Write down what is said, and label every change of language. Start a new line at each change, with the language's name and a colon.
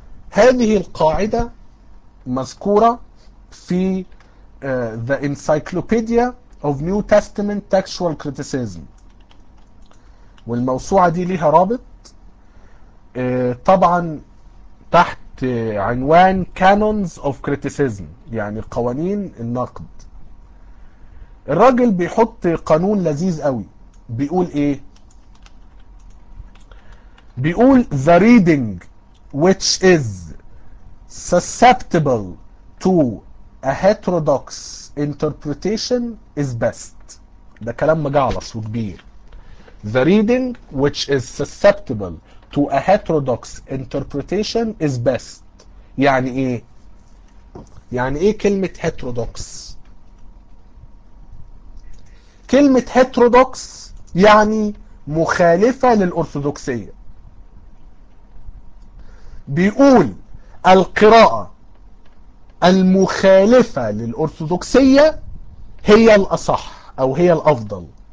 Arabic: هذه القاعدة مذكورة في The Encyclopedia of New Testament Textual Criticism. والموسوعة دي ليها رابط طبعا تحت عنوان Canons of Criticism، يعني قوانين النقد. الراجل بيحط قانون لذيذ قوي، بيقول ايه؟ بيقول
English: the reading which is susceptible to a heterodox interpretation is best.
Arabic: ده كلام مجعلص وكبير.
English: The reading which is susceptible to a heterodox interpretation is best.
Arabic: يعني ايه؟ يعني ايه كلمة heterodox؟ كلمة heterodox يعني مخالفة للأرثوذكسية. بيقول القراءة المخالفة للأرثوذكسية هي الأصح أو هي الأفضل.